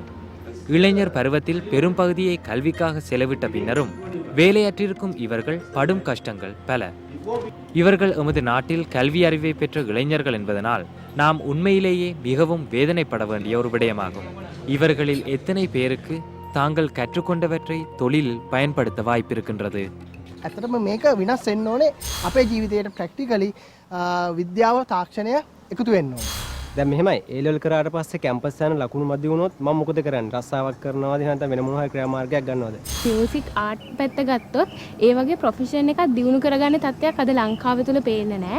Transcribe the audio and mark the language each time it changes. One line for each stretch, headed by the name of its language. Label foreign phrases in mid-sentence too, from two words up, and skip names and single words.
Tamil: இளைஞர் பருவத்தில் பெரும் பகுதியை கல்விக்காக செலவிட்ட பின்னரும் வேலையற்றிருக்கும் இவர்கள் படும் கஷ்டங்கள் பல. இவர்கள் எமது நாட்டில் கல்வி அறிவை பெற்ற இளைஞர்கள் என்பதனால் நாம் உண்மையிலேயே மிகவும் வேதனைப்பட வேண்டிய ஒரு விடயமாகும். இவர்களில் எத்தனை பேருக்கு தாங்கள் கற்றுக்கொண்டவற்றை தொழிலில் பயன்படுத்த வாய்ப்பிருக்கின்றது?
Sinhala: ඇත්තටම මේක විනාශ වෙන්න ඕනේ. අපේ ජීවිතයට ප්‍රැක්ටිකලි විද්‍යාව තාක්ෂණය එකතු වෙන්න ඕනේ. දැන් මෙහෙමයි
English: A level
Sinhala: කරාට පස්සේ කැම්පස් යන ලකුණු මදි වුණොත් මම මොකද කරන්නේ? රස්සාවක් කරනවද නැත්නම් වෙන මොනවා හරි ක්‍රියාමාර්ගයක් ගන්නවද?
English: music art
Sinhala: පැත්ත ගත්තොත් ඒ වගේ ප්‍රොෆෙෂන් එකක් දියුණු කරගන්න තත්ත්වයක් අද ලංකාව තුල පේන්නේ නැහැ.